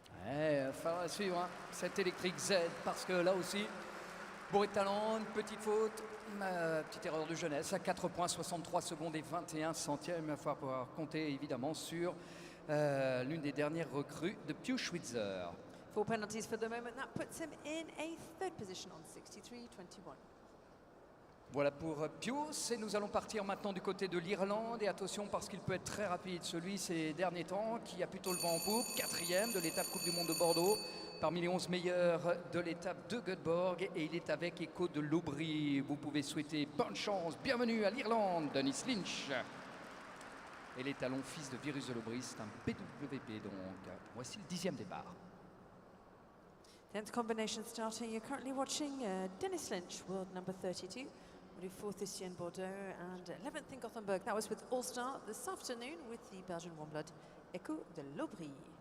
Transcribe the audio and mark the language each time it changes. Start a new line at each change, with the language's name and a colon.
French: Il va falloir suivre hein, cette électrique Z parce que là aussi, bourré de talent, une petite faute, une petite erreur de jeunesse à 4 points, 63 secondes et 21 centièmes. Il va falloir pouvoir compter évidemment sur l'une des dernières recrues de Piyush Schwitzer.
English: 4 penalties for the moment. That puts him in a third position on 63-21.
French: Voilà pour Pius et nous allons partir maintenant du côté de l'Irlande et attention parce qu'il peut être très rapide celui ces derniers temps qui a plutôt le vent en poupe, 4e de l'étape Coupe du Monde de Bordeaux parmi les 11 meilleurs de l'étape de Göteborg et il est avec Echo de l'Aubry. Vous pouvez souhaiter bonne chance, bienvenue à l'Irlande, Dennis Lynch. Et les talons fils de Virus de l'Aubry, c'est un PWP donc. Voici le 10e départ.
English: 10th combination starting. You're currently watching Dennis Lynch, world number 32. Already 4th this year in Bordeaux and 11th in Gothenburg. That was with All-Star this afternoon with the Belgian warm blood, Echo de l'Aubry.